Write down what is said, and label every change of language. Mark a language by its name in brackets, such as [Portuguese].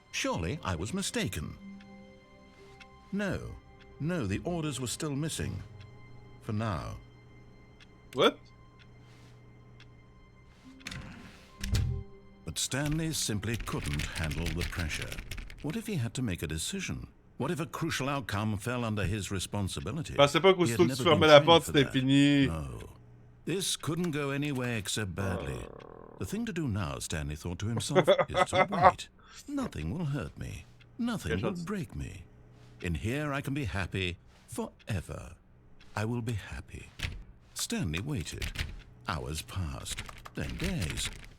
[English] Surely I was mistaken. No, the orders were still missing. For now. What? But Stanley simply couldn't handle the pressure. What if he had to make a decision? What if a crucial outcome fell under his responsibility? [French] Je pensais pas qu'aussitôt que tu fermais la porte, c'était fini. [English] No. This couldn't go anywhere except badly. The thing to do now, Stanley thought to himself, is to wait. Nothing will hurt me. Nothing will break me. In here I can be happy forever. I will be happy. Stanley waited. Hours passed, then days.